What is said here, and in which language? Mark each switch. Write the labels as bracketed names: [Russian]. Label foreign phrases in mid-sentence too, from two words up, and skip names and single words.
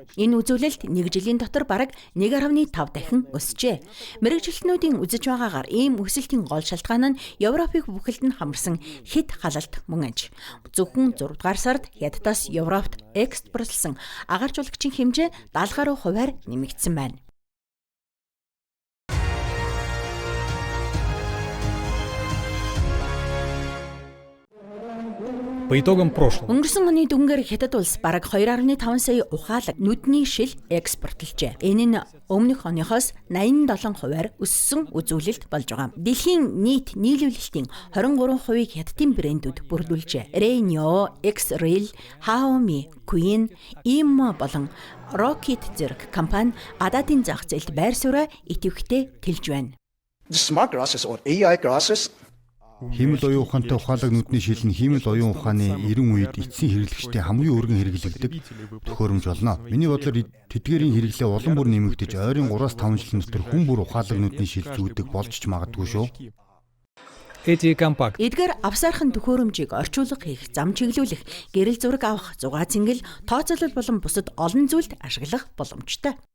[Mongolian] Энэ үзүүлэлт 1 жилийн дотор бараг 1.5 дахин өсжээ. Мэргэжилтнүүдийн үзэж байгаагаар ийм өсөлтийн гол шалтгаан нь Европыг бүхэлд нь хамарсан хэд халалт мөн аж. Зөвхөн 6 дугаар сард Хятадаас Европт экспортлсон агаржуулагчийн хэмжээ 70% нэмэгдсэн байна. [Russian] По итогам прошлого. [Mongolian] Өнгөрсөн оны дүнгээр Хятад улс бараг 2.5 сая ухаалаг нүдний шил экспортлжээ. Энэ нь өмнөх оныхоос 87% өссөн үзүүлэлт болж байгаа. Дэлхийн нийт нийлүүлэлтийн 23%-ийг Хятадын брэндүүд бүрдүүлжээ. Renio, X-Rail, Xiaomi, Queen, Immo болон Rocket зэрэг компани гадаадын зах зээлд байр сууриа идэвхтэй тэлж байна. [English] Smart glasses or AI glasses [Mongolian] Хиймэл оюун ухаантай ухаалаг нүдний шил нь хиймэл оюун ухааны 90 үед эцсийн хэрэглэгчтэй хамгийн өргөн хэрэглэгдэх төхөөрөмж болно. Миний бодлоор тэдгээрийн хэрэглээ улам бүр нэмэгдэж ойрын 3-5 жилийн дотор хүн бүр ухаалаг нүдний шил зүүдэг болж ч магадгүй шүү. Эдгээр авсаархан төхөөрөмжийг орчуулга хийх, зам чиглүүлэх, гэрэл зураг авах, зугаа цэнгэл, тооцоолол болон бусад олон зүйлд ашиглах боломжтой.